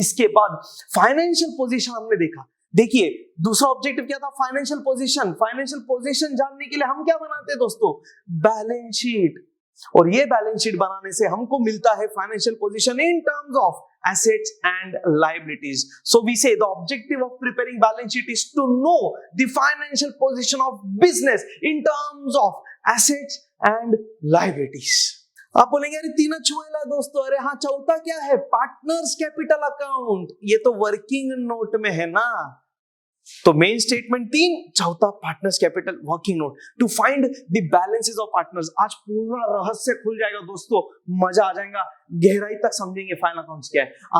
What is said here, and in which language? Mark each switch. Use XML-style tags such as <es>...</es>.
<hi>इसके बाद financial position हमने देखा। देखिए दूसरा ऑब्जेक्टिव क्या था? Financial position. फाइनेंशियल पोजीशन जानने के लिए हम क्या बनाते हैं दोस्तों? Balance sheet. और ये बैलेंस शीट बनाने से हमको मिलता है financial position</hi> <en>In terms of assets and liabilities. So we say the objective of preparing balance sheet is to know the financial position of business in terms of assets and liabilities.</en> <hi>आप बोलेंगे अरे 3 छुएला दोस्तों। अरे हाँ, चौथा क्या है? Partners capital account. ये तो वर्किंग नोट में है ना। तो मेन स्टेटमेंट 3, चौथा partners capital working note</hi> <en>To find the balances of partners.</en> <hi>आज पूरा रहस्य खुल जाएगा दोस्तों, मजा आ जाएगा, गहराई तक समझेंगे फाइनल अकाउंट्स क्या है।</hi>